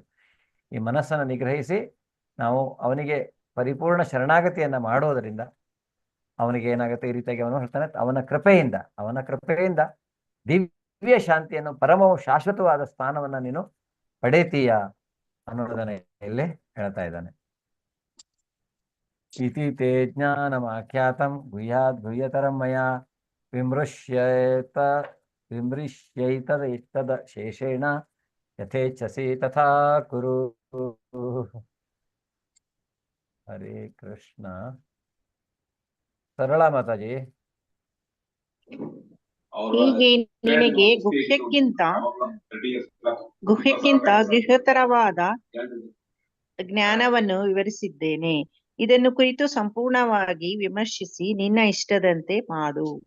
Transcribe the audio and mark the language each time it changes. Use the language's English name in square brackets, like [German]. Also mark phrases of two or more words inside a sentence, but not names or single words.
[Kannada] ಈ ಮನಸ್ಸನ್ನು ನಿಗ್ರಹಿಸಿ ನಾವು ಅವನಿಗೆ ಪರಿಪೂರ್ಣ ಶರಣಾಗತಿಯನ್ನ ಮಾಡೋದರಿಂದ ಅವನಿಗೆ ಏನಾಗುತ್ತೆ, ಈ ರೀತಿಯಾಗಿ ಅವನು ಹೇಳ್ತಾನೆ, ಅವನ ಕೃಪೆಯಿಂದ ದಿವ್ಯ ಶಾಂತಿಯನ್ನು, ಪರಮವು ಶಾಶ್ವತವಾದ ಸ್ಥಾನವನ್ನ ನೀನು ಪಡೆತೀಯ ಅನ್ನೋದನ್ನ ಇಲ್ಲಿ ಹೇಳ್ತಾ ಇದ್ದಾನೆ. [Sanskrit] इति ते ज्ञानमाख्यातं गुह्यात् गुह्यतरं मया विमृश्यैतद शेषेण यथेच्छसि तथा कुरु. [Kannada] ಹರೇ ಕೃಷ್ಣ. ಸರಳ ಮಾತಾಜಿ. ಹೀಗೆ ನಿನಗೆ ಗುಹ್ಯಕ್ಕಿಂತ ಗೃಹತರವಾದ ಜ್ಞಾನವನ್ನು ವಿವರಿಸಿದ್ದೇನೆ. ಇದನ್ನು ಕುರಿತು ಸಂಪೂರ್ಣವಾಗಿ ವಿಮರ್ಶಿಸಿ ನಿನ್ನ ಇಷ್ಟದಂತೆ ಮಾಡು.